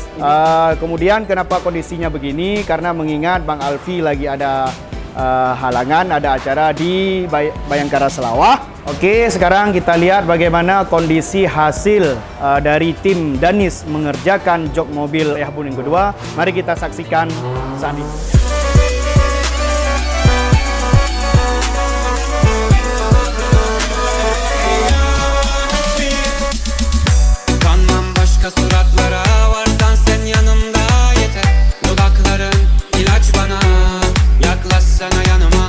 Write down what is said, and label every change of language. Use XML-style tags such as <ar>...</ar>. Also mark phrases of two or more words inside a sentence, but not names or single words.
<id>Kemudian kenapa kondisinya begini? Karena mengingat Bang Alfi lagi ada halangan, ada acara di Bayangkara Selawah. Oke, sekarang kita lihat bagaimana kondisi hasil dari tim Danis mengerjakan jok mobil Yahbun yang kedua. Mari kita saksikan saat ini.</id> <tr>Suratlara varsan sen yanımda yeter. Dudakların ilaç bana, yaklaşsana yanıma.</tr>